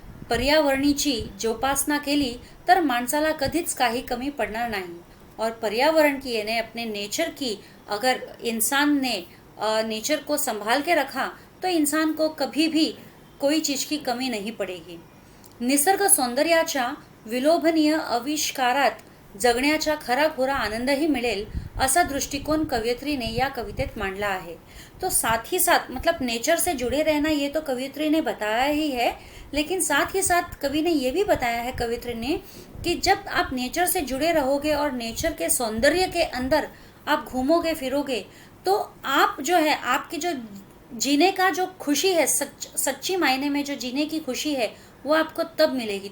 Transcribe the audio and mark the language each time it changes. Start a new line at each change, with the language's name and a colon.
Marathi: पर्यावरणीची जोपासना केली तर माणसाला कधीच काही कमी पडणार नाही,
Hindi: और पर्यावरण की यानी अपने नेचर की अगर इंसान ने नेचर को संभाल के रखा तो इंसान को कभी भी कोई चीज की कमी नहीं पड़ेगी।
Marathi: निसर्ग सौंदर्याच्या विलोभनीय आविष्कारात जगण्याचा खराखुरा आनंदही मिळेल असा दृष्टिकोन कवयित्री या कवितेत मांडला है।
Hindi: तो साथ ही साथ मतलब नेचर से जुड़े रहना ये तो कवयित्री ने बताया ही है, लेकिन साथ ही साथ कवि ने ये भी बताया है, कवयित्री ने, कि जब आप नेचर से जुड़े रहोगे और नेचर के सौंदर्य के अंदर आप घूमोगे फिरोगे तो आप जो है, आपकी जो जीने का जो खुशी है, सच्ची मायने में जो जीने की खुशी है वो आपको तब मिलेगी।